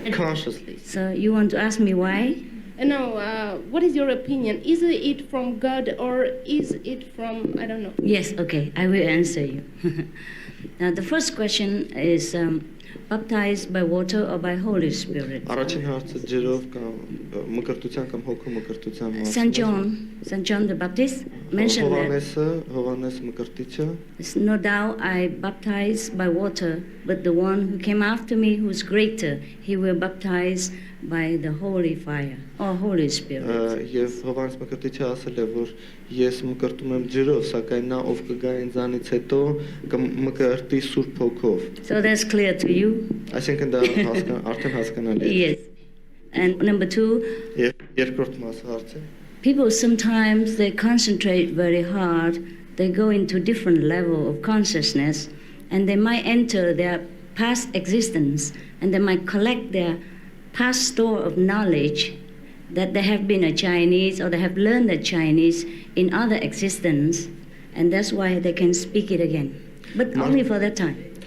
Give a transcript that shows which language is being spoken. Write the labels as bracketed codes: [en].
[en] Consciously. So you want to ask me why? Now, what is your opinion? Is it from God or is it from I don't know? Yes, okay, I will answer you. Now, the first question is baptized by water or by Holy Spirit? [hy] Առաջին հարցը ջրով կամ մկրտության կամ հոգու մկրտության մասին։ [en] St. John the Baptist mentioned that. [hy] Հովհաննես մկրտիչը [en] It's no doubt I baptize by water, but the one who came after me, who's greater, he will baptize by the holy fire or Holy Spirit. [hy] Եվ Հովհաննես մկրտիչը ասել է, որ ես մկրտում եմ ջրով, սակայն նա ով կգա ինձանից հետո կմկրտի Սուրբ Հոգով։ [en] So that's clear to you? [hy] Այսինքն դա արդեն հասկանալի է։ [en] Yes. And number two, [hy] Եվ երկրորդ մասը հարցը։ [en] people sometimes they concentrate very hard, they go into different level of consciousness, and they might enter their past existence, and they might collect their past store of knowledge that they have been a Chinese or they have learned the Chinese in other existence, and that's why they can speak it again, but only for that time.